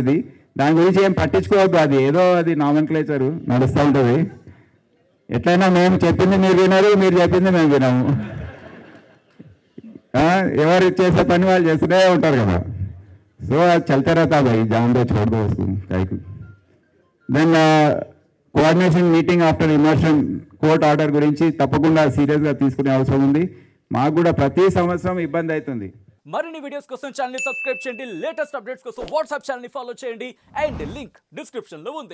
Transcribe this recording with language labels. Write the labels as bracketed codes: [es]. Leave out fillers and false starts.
[te] ఇది దాని గురించి ఏం పట్టించుకోవద్దు, అది ఏదో అది నామెన్క్లేచరు నడుస్తూ ఉంటుంది. ఎట్లయినా మేము చెప్పింది మీరు వినరు, మీరు చెప్పింది మేము వినము. ఎవరు చేసే పని వాళ్ళు చేస్తూనే ఉంటారు కదా. సో అది [hi] చల్తే रहता भाई, जान दो छोड़ दो उसको काहे को. [en] then coordination meeting after immersion court order [te] గురించి తప్పకుండా సీరియస్గా తీసుకునే అవసరం ఉంది. మాకు కూడా ప్రతి సంవత్సరం ఇబ్బంది అవుతుంది. మరిన్ని వీడియోస్ కోసం ఛానల్ ని సబ్స్క్రైబ్ చేయండి, లేటెస్ట్ అప్డేట్స్ కోసం వాట్సాప్ ఛానల్ ని ఫాలో చేయండి, అండ్ లింక్ డిస్క్రిప్షన్ లో ఉంది.